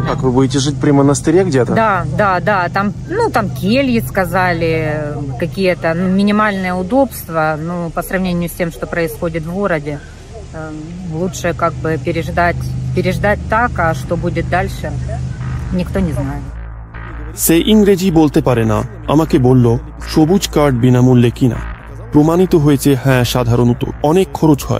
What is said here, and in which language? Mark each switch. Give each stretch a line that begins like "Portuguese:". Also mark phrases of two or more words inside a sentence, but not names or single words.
Russian: Как, вы будете жить при монастыре где-то? Да. Там кельи, сказали, какие-то минимальные удобства. По сравнению с тем, что происходит в городе, лучше как бы переждать так, а что будет дальше, никто не знает.
Bangla: সে ইংরেজি বলতে পারে না। আমাকে বলল সবুজ কার্ড বিনামূল্যে কিনা। প্রমাণিত হয়েছে হ্যাঁ, সাধারণত অনেক খরচ হয়।